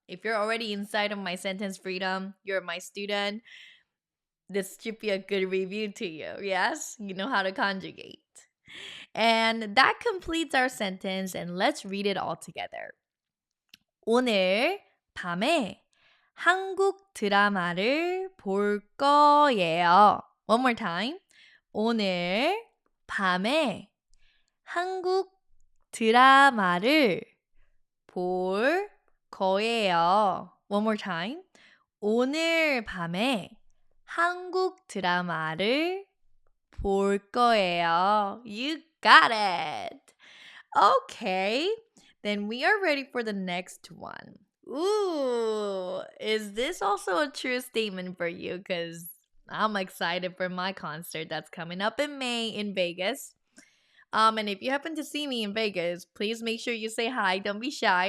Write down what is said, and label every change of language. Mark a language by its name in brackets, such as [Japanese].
[English] If you're already inside of my sentence freedom, you're my student, this should be a good review to you. Yes? You know how to conjugate. And that completes our sentence and let's read it all together. [Korean] 오늘 밤에 한국 드라마를 볼 거예요. [English] One more time. [Korean] 오늘 밤에 한국 드라마를 볼 거예요. [English] One more time. [Korean] 오늘 밤에 한국 드라마를 볼 거예요. [English] You got it. Okay. Then we are ready for the next one. Ooh, is this also a true statement for you? Because I'm excited for my concert that's coming up in May in Vegas. And if you happen to see me in Vegas, please make sure you say hi. Don't be shy.